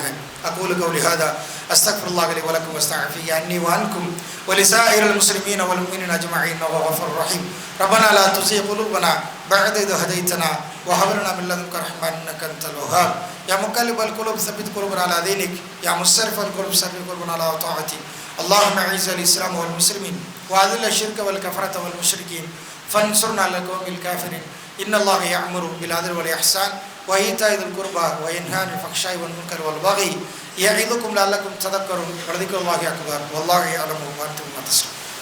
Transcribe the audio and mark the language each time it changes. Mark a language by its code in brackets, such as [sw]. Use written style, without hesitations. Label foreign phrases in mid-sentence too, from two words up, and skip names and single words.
[ar] أقول قولي هذا أستغفر الله لي ولكم وأستغفر عني وعنكم ولسائر المسلمين والمؤمنين أجمعين وغفور رحيم. ربنا لا تزغ قلوبنا بعد إذ هديتنا وهب لنا من لدنك رحمة إنك أنت الوهاب. يا مقلب القلوب ثبت قلوبنا على دينك يا مصرف القلوب ثبت قلوبنا على طاعتك. اللهم اعز الاسلام والمسلمين واذل الشرك والكفرة والمشركين فانصرنا على القوم الكافرين. ان الله يأمر بالعدل والاحسان وايتاء ذي القربى وينهى عن الفحشاء والمنكر والبغي يعظكم لعلكم تذكرون ولذكر الله اكبر والله يعلم ما انتم تصنعون.